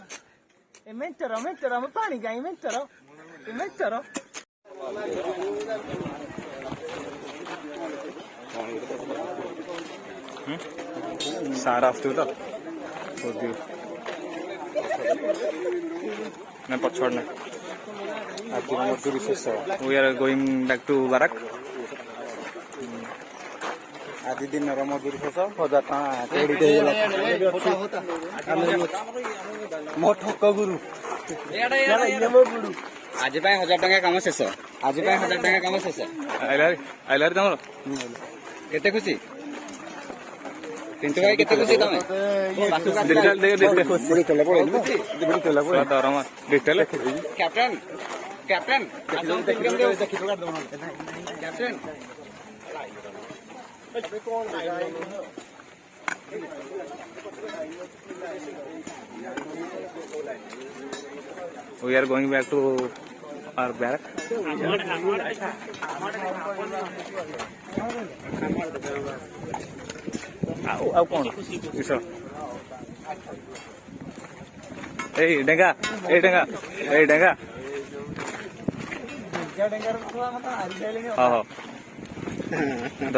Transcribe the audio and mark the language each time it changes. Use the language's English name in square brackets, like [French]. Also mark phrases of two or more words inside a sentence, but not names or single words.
[Odia] ଏ ମେଣ୍ଟର ଆମେ ପାଣି କାଇଁ ମେଣ୍ଟର ସାର୍ ଆସୁଥିବୁ ତ ନା ପଛପଟ ନା ଆଜିର ମଜୁରୀ ଶେଷ [English] we are going back to barak [Odia] ଆଜି ଦିନର ମଜୁରୀ ଶେଷ 1000 ଟଙ୍କା କ୍ରେଡିଟ୍ ହେଇଗଲା ମୋ ଠକ ଗୁରୁ ଆଜି ପାଇଁ 1000 ଟଙ୍କା କାମ ଶେଷ। ଆଜି ପାଇଁ 1000 ଟଙ୍କା କାମ ଶେଷ। ଆଇଲାରି ତମର କେତେ ଖୁସି ପିଣ୍ଟୁ ଭାଇ କେତେ ଖୁସି ତମେ ଦରମା ଡିଟେଲ [English] captain captain captain we are going back to our barak [Odia] ଆଉ କଣ କିସ ଏଇ ଡେଙ୍ଗା ହଁ